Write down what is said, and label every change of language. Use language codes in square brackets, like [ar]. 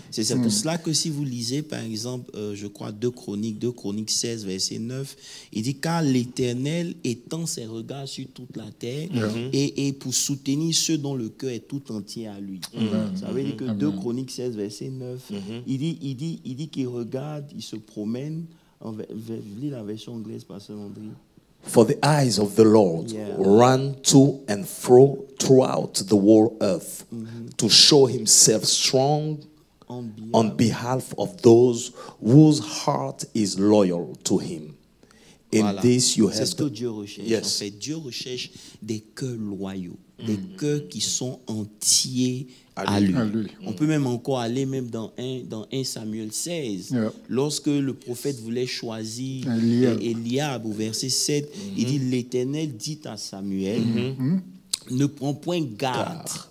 [fr] C'est pour cela que si vous lisez, par exemple, je crois 2 Chroniques 16, verset 9, il dit « Car l'Éternel étend ses regards sur toute la terre et pour soutenir ceux dont le cœur est tout entier à lui. » Ça veut dire que 2 Chroniques 16, verset 9, il dit qu'il regarde, il se promène. Lis la version anglaise, Pasteur André. [en] For the eyes of the Lord run to and fro throughout the whole earth to show himself strong on behalf of those whose heart is loyal to him. In this you have [fr] C'est ce que Dieu recherche. [en] Yes. [fr] En fait, Dieu recherche des cœurs loyaux, des cœurs qui sont entiers à lui. On peut même encore aller même dans 1 Samuel 16. Lorsque le prophète voulait choisir Eliab au verset 7, il dit, l'Éternel dit à Samuel, ne prends point garde.